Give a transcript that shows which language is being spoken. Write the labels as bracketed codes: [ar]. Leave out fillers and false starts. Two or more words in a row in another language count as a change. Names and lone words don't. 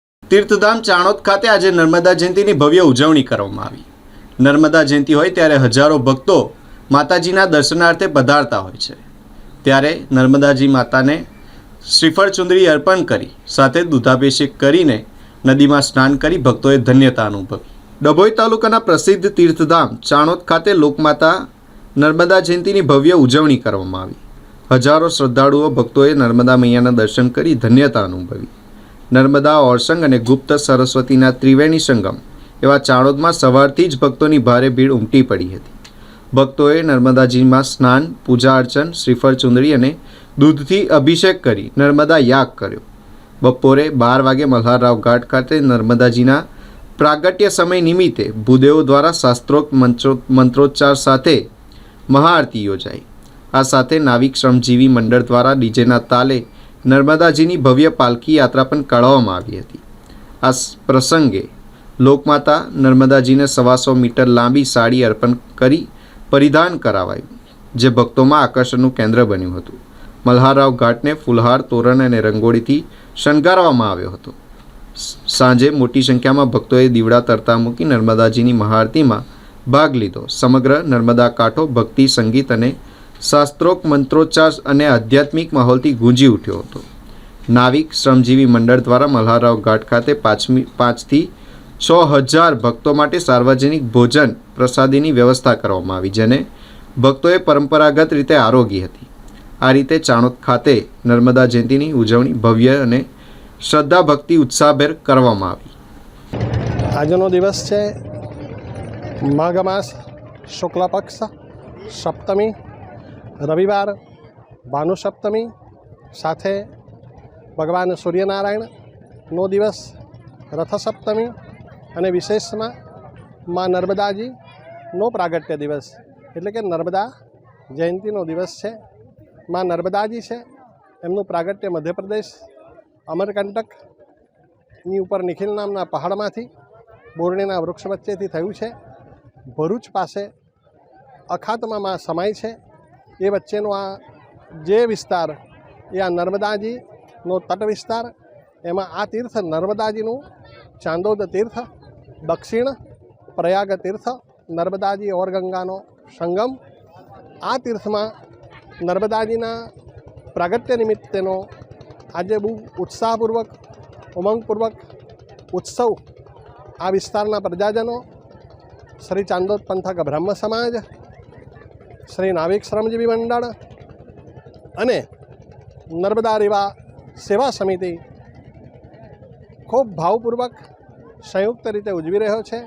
[gu] તીર્થધામ ચાણોદ ખાતે આજ નર્મદા જયંતીની ભવ્ય ઉજવણી કરવામાં આવી। નર્મદા જયંતી હોય ત્યારે હજારો ભક્તો માતાજીના દર્શનાર્થે પધારતા હોય છે। ત્યારે નર્મદાજી માતાને શ્રીફળ ચુંદડી અર્પણ કરી સાથે દૂધાભિષેક કરીને નદીમાં સ્નાન કરી ભક્તોએ ધન્યતા અનુભવી। ડભોઈ તાલુકાના પ્રસિદ્ધ તીર્થધામ ચાણોદ ખાતે લોકમાતા નર્મદા જયંતીની ભવ્ય ઉજવણી કરવામાં આવી। હજારો શ્રદ્ધાળુઓ ભક્તોએ નર્મદા મૈયાના દર્શન કરી ધન્યતા અનુભવી। નર્મદા ઓરસંગ અને ગુપ્ત સરસ્વતીના ત્રિવેણી સંગમ એવા ચાણોદમાં સવારથી જ ભક્તોની ભારે ભીડ ઉમટી પડી હતી। ભક્તોએ નર્મદાજીમાં સ્નાન, પૂજા અર્ચન, શ્રીફળ ચુંદડી અને દૂધથી અભિષેક કરી નર્મદા યાગ કર્યો। બપોરે 12 વાગે મલ્હારરાવ ઘાટ ખાતે નર્મદાજીના પ્રાગટ્ય સમય નિમિત્તે ભૂદેવો દ્વારા શાસ્ત્રોક્ત મંત્રોચ્ચાર સાથે મહાઆરતી યોજાઈ। આ સાથે નાવિક શ્રમજીવી મંડળ દ્વારા ડીજેના તાલે નર્મદાજીની ભવ્ય પાલકી યાત્રા પણ કાઢવામાં આવી હતી। આ પ્રસંગે લોકમાતા નર્મદાજીને 125 મીટર લાંબી સાડી અર્પણ કરી પરિધાન કરાવાયું, જે ભક્તોમાં આકર્ષણનું કેન્દ્ર બન્યું હતું। મલ્હારરાવ ઘાટને ફૂલહાર, તોરણ અને રંગોળીથી શણગારવામાં આવ્યો હતો। સાંજે મોટી સંખ્યામાં ભક્તોએ દીવડા તરતા મૂકી નર્મદાજીની મહાઆરતીમાં ભાગ લીધો। સમગ્ર નર્મદા કાંઠો ભક્તિ, સંગીત અને શાસ્ત્રોક્ત મંત્રોચ્ચાર અને આધ્યાત્મિક માહોલથી ગૂંજી ઉઠ્યો હતો। નાવિક શ્રમજીવી મંડળ દ્વારા મલ્હારરાવ ઘાટ ખાતે 5 થી 6000 ભક્તો માટે સાર્વજનિક ભોજન પ્રસાદીની વ્યવસ્થા કરવામાં આવી, જેને ભક્તોએ પરંપરાગત રીતે આરોગી હતી। આ રીતે ચાણોદ ખાતે નર્મદા જયંતીની ઉજવણી ભવ્ય અને શ્રદ્ધા ભક્તિ ઉત્સાહભેર કરવામાં આવી। આજનો દિવસ છે માઘ માસ શુક્લ પક્ષ સપ્તમી, રવિવાર ભાનુ સપ્તમી, સાથે ભગવાન સૂર્યનારાયણનો દિવસ રથ સપ્તમી અને વિશેષમાં માં નર્મદાજીનો પ્રાગટ્ય દિવસ એટલે કે નર્મદા જયંતીનો દિવસ છે। માં નર્મદાજી છે એમનું પ્રાગટ્ય મધ્યપ્રદેશ અમરકંટકની ઉપર નિખિલ નામના પહાડમાંથી બોરડીના વૃક્ષ વચ્ચેથી થયું છે। ભરૂચ પાસે અખાતમાં માં સમાય છે। એ વચ્ચેનો આ જે વિસ્તાર એ આ નર્મદાજીનો તટ વિસ્તાર, એમાં આ તીર્થ નર્મદાજીનું ચાંદોદ તીર્થ, દક્ષિણ પ્રયાગ તીર્થ, નર્મદાજી ઔર ગંગાનો સંગમ। આ તીર્થમાં નર્મદાજીના પ્રાગટ્ય નિમિત્તેનો આજે બહુ ઉત્સાહપૂર્વક ઉમંગપૂર્વક ઉત્સવ આ વિસ્તારના પ્રજાજનો, શ્રી ચાંદોદ પંથક બ્રહ્મ સમાજ, શ્રી નાવિક શ્રમજીવી મંડળ અને નર્મદા રેવા સેવા સમિતિ ખૂબ ભાવપૂર્વક સંયુક્ત રીતે ઉજવી રહ્યો છે।